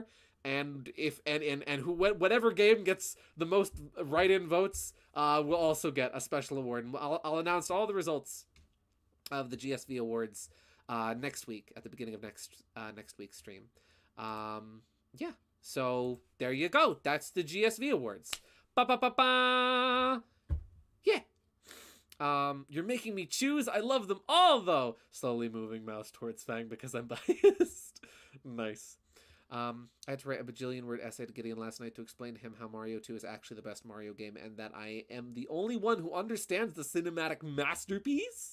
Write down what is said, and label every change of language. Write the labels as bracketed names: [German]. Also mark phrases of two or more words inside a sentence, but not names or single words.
[English] And whatever game gets the most write-in votes will also get a special award. And I'll announce all the results of the GSV Awards next week at the beginning of next week's stream. Yeah. So there you go. That's the GSV Awards. Ba-ba-ba-ba! Yeah. You're making me choose. I love them all, though. Slowly moving mouse towards Fang because I'm biased. Nice. I had to write a bajillion word essay to Gideon last night to explain to him how Mario 2 is actually the best Mario game and that I am the only one who understands the cinematic masterpiece.